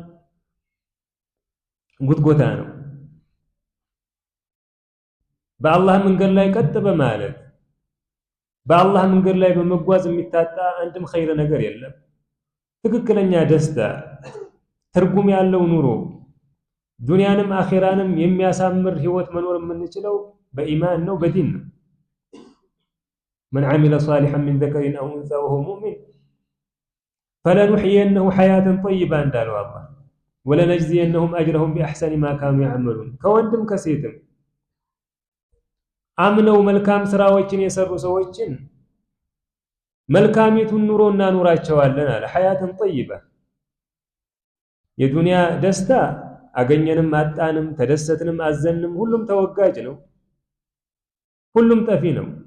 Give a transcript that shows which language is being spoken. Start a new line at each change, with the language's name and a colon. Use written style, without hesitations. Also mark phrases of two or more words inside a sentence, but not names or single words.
Amharic: ጉትጎታ ነው በአላህ መንገድ ላይ ቀጥ በማለት በአላህ መንገድ ላይ በመጓዝ የሚታጣ አንድም ኸይር ነገር የለም ትክክለኛ ደስታ ትርጉም ያለው ኑሮ ዱንያንም አኺራንም የሚያሳምር ህይወት መኖር የምንችለው በኢማን ነው በዲን ነው
Arabic: من عمل صالحا من ذكر أو أنثى وهو مؤمن فلنحيينه حياة طيبة
Amharic: እንዳለው አላህ
Arabic: ولنجزينهم أجرهم بأحسن ما كانوا يعملون
Amharic: ከወንድም ከሴትም አምነው መልካም ስራዎችን የሰሩ ሰዎችን መልካሚቱን ኑሮ እናኑራቸዋለን አለ ሐያትን طيبة የዱንያ ደስታ አገኘንም አጣንም ተደሰትንም አዘንም ሁሉም ተወጋጅ ነው ሁሉም ጠፊ ነው